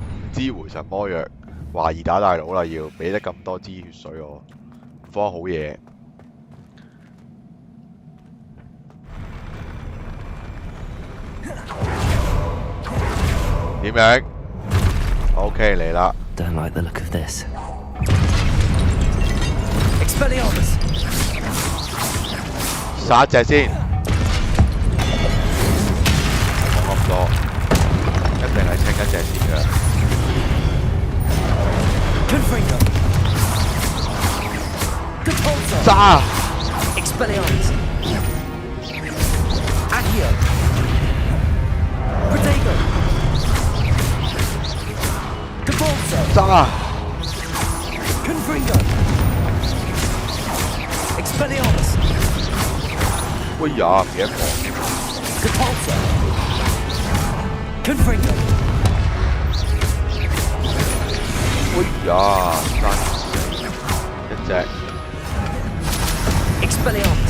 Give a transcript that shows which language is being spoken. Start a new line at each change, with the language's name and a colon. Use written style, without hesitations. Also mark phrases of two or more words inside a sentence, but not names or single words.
Cantonese: 支回神魔藥，懷疑打大佬啦，要俾得咁多支血水我，唔方好嘢。點樣 ？OK 嚟啦。
English: Don't like the look of this.
Latin: Expelliarmus.
Cantonese: 殺一隻先，講咁多，一定係清一隻先㗎。
Latin: Confringo. Depulso.
Cantonese: 炸
Latin: Expelliarmus. Accio. Protego. Depulso.
Cantonese: 炸
Latin: Confringo. Expelliarmus.
Cantonese: 喂呀，唔記得講。
Latin: Depulso. Confringo.
Cantonese: 喂呀，爭一隻
Latin: Expelliarmus.